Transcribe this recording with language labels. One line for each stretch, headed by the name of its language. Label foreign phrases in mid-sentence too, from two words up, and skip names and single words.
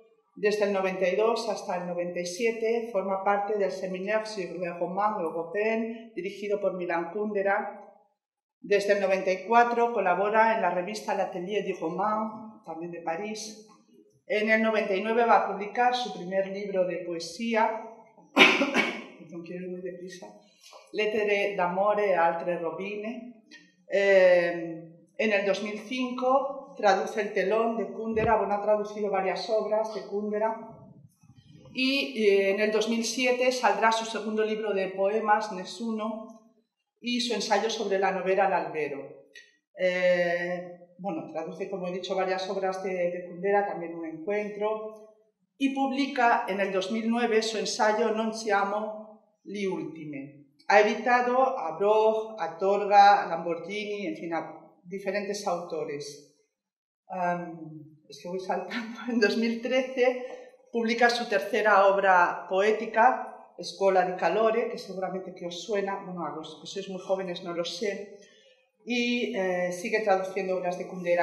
Spanish: Desde el 92 hasta el 97 forma parte del Séminaire sur le roman européen, dirigido por Milan Kundera. Desde el 94 colabora en la revista L'Atelier du Roman, también de París. En el 99 va a publicar su primer libro de poesía, no quiero ir muy deprisa, Lettere d'amore a altre rovine. En el 2005 traduce El telón de Kundera, bueno, ha traducido varias obras de Kundera, y en el 2007 saldrá su segundo libro de poemas, Nessuno, y su ensayo sobre la novela El albero. Bueno, traduce, como he dicho, varias obras de Kundera, también Un encuentro. y publica en el 2009 su ensayo Non siamo gli ultimi. Ha editado a Broch, a Torga, a Lamborghini, en fin, a diferentes autores. Es que voy saltando. En 2013 publica su tercera obra poética, Scuola di Calore, que seguramente que os suena, bueno, a los que sois muy jóvenes no lo sé, y sigue traduciendo obras de Kundera.